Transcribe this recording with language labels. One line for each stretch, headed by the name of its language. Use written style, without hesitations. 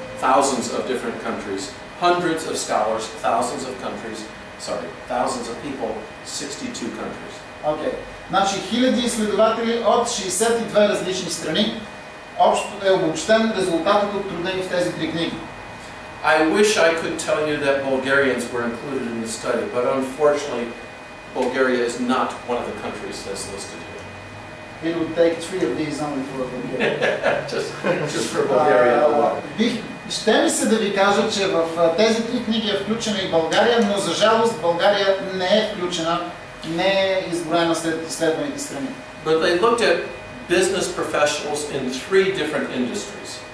English: Thousands of different countries, hundreds of scholars, thousands of countries, thousands of people, 62 countries.
Bulgarian: Окей. Значи хиляди изследователи от 62 различни страни. Общо е обобщен резултатът от труда им в тези три книги.
English: I wish I could tell you that Bulgarians were included in the study, but unfortunately Bulgaria is not one of the countries that's listed here. It would take 3 of these only for Bulgaria. just for Bulgaria alone.
Bulgarian: Ще ми се да ви кажа, че в тези три книги е включена и България, но за жалост България не е включена, не е изброена сред изследваните страни.
English: But they looked at business professionals in 3 different industries.